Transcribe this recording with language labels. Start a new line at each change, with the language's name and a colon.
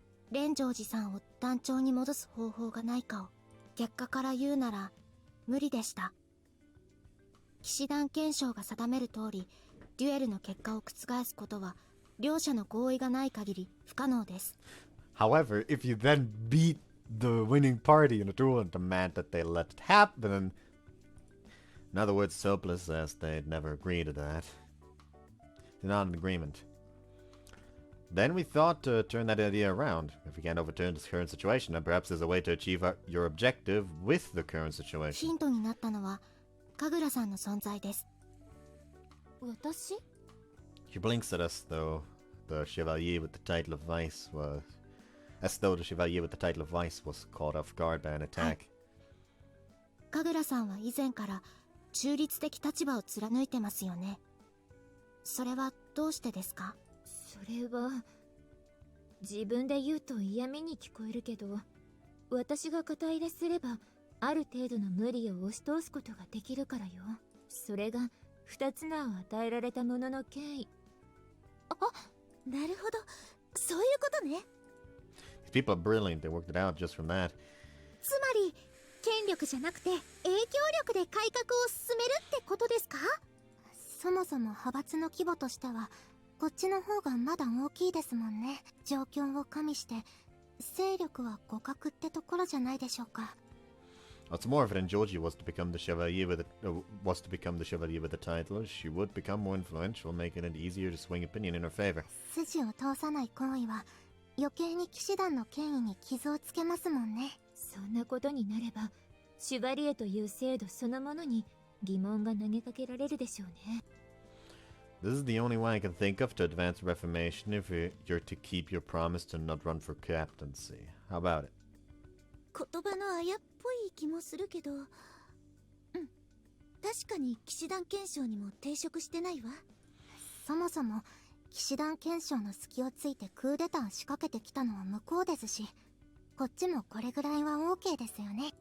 Japanese: 蓮城寺さんを団長に戻す方法がないかを。結果から言うなら無理でした。騎士団憲章が定める通り、デュエルの結果を覆すことは両者の合意がない限り不可能です。
English: However, if you then beat the winning party in a duel and demand that they let it happen, in other words, Sopless says they'd never agree to that. They're not in agreement. Then we thought to turn that idea around. If we can't overturn this current situation, then perhaps there's a way to achieve your objective with the current situation.
Japanese: ヒントになったのは神楽さんの存在です。私？
English: She blinks at us, though the chevalier with the title of vice was... As though the chevalier with the title of vice was caught off guard by an attack.
Japanese: 神楽さんは以前から中立的立場を貫いてますよね。それはどうしてですか？それは自分で言うと嫌味に聞こえるけど、私が肩入れすればある程度の無理を押し通すことができるからよ。それが二つ名を与えられたものの権威。あ、なるほど、そういうことね。
English: These people are brilliant. They worked it out just from that.
Japanese: つまり権力じゃなくて影響力で改革を進めるってことですか？そもそも派閥の規模としてはこっちの方がまだ大きいですもんね。状況を加味して勢力は互角ってところじゃないでしょうか。
English: What's more, if Georgie was to become the chevalier with the title, she would become more influential, making it easier to swing opinion in her favor.
Japanese: 筋を通さない行為は余計に騎士団の権威に傷をつけますもんね。そんなことになれば、シュバリエという制度そのものに疑問が投げかけられるでしょうね。
English: This is the only way I can think of to advance Reformation if you're to keep your promise to not run for captaincy. How about it?
Japanese: 言葉のあやっぽい気もするけど、確かに騎士団憲章にも抵触してないわ。そもそも騎士団憲章の隙をついてクーデター仕掛けてきたのは向こうですし、こっちもこれぐらいは OK ですよね。